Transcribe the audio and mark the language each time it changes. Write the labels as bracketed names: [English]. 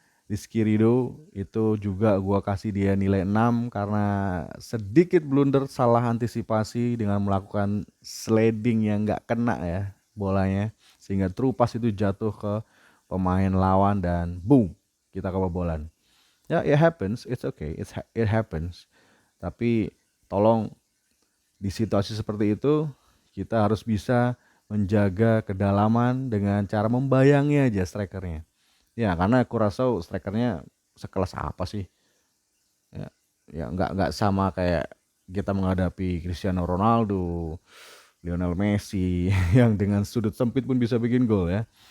[Indonesian] Rizky Rido itu juga gua kasih dia nilai 6 karena sedikit blunder, salah antisipasi dengan melakukan sliding yang nggak kena ya bolanya, sehingga true pass itu jatuh ke pemain lawan dan boom, kita kebobolan. [English] Ya, it happens, it's okay, it happens. [Indonesian] Tapi tolong di situasi seperti itu kita harus bisa menjaga kedalaman dengan cara membayangi aja strikernya. Ya karena Curaçao strikernya sekelas apa sih? Ya, ya nggak sama kayak kita menghadapi Cristiano Ronaldo, Lionel Messi yang dengan sudut sempit pun bisa bikin gol ya.